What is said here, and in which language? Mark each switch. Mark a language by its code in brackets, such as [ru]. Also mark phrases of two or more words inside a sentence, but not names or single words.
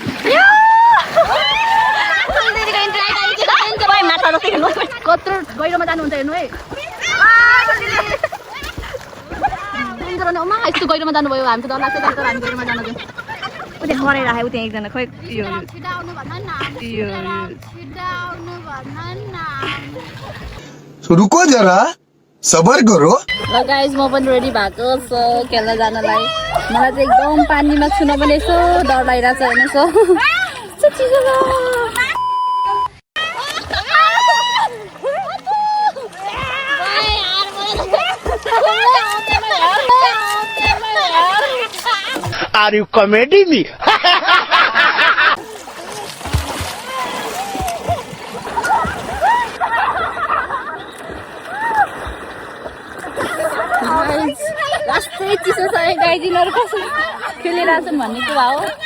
[ne] कत्रो गहिरोमा जानुहुन्छ हेर्नु है। यस्तो गहिरोमा जानुभयो हामी त डर लाग्छ। तर हामी गहिरोमा जान जाउँ। उता कराइराखेको त्यहाँ एकजना खोइ [hi] रुको जरा सबर करो। [ne] ल गाइज म पनि रेडी भएको छ खेल्न जानलाई। मलाई चाहिँ एकदम पानीमा छुन पनि यसो डर लागिरहेको छ होइन। [en] Are you comedy me? [ne] लास्टै चिसो छ गाइदिनहरू कसरी खेलिरहेछन् भन्ने कुरा हो।